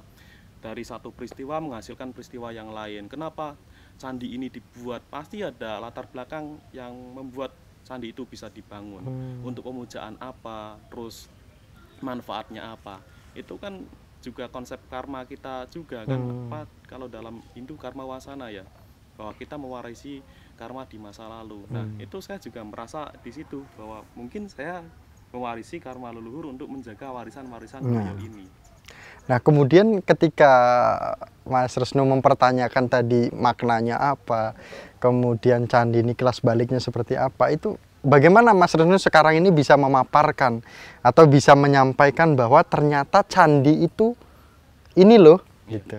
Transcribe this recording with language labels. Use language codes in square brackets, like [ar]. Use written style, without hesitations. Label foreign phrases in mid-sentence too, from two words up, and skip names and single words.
[id] Dari satu peristiwa menghasilkan peristiwa yang lain. Kenapa candi ini dibuat? Pasti ada latar belakang yang membuat candi itu bisa dibangun. Untuk pemujaan apa, terus manfaatnya apa. Itu kan juga konsep karma kita juga kan. Apa kalau dalam Hindu karma wasana ya, bahwa kita mewarisi karma di masa lalu. Nah, itu saya juga merasa di situ bahwa mungkin saya mewarisi karma leluhur untuk menjaga warisan-warisan beliau ini. Nah, kemudian ketika Mas Resnu mempertanyakan tadi maknanya apa, kemudian candi ini kelas baliknya seperti apa, itu bagaimana Mas Resnu sekarang ini bisa memaparkan atau bisa menyampaikan bahwa ternyata candi itu ini loh gitu.